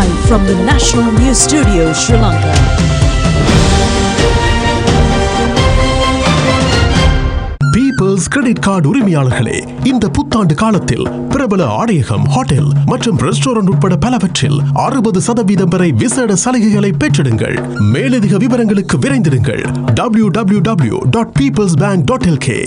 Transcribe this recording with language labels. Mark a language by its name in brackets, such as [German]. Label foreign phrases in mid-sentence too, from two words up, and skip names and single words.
[English] from the National News Studio, Sri Lanka. [Tamil] People's Credit Card உரிமையாளர்களே, இந்த புத்தாண்டு காலத்தில் பிரபல ஆடையகம், ஹோட்டல் மற்றும் ரெஸ்டாரண்ட் உட்பட பலவற்றில் 60% வரை விசேட சலுகைகளை பெற்றிடுங்கள். மேலதிக விவரங்களுக்கு விரைந்திடுங்கள் www.peoplesbank.lk.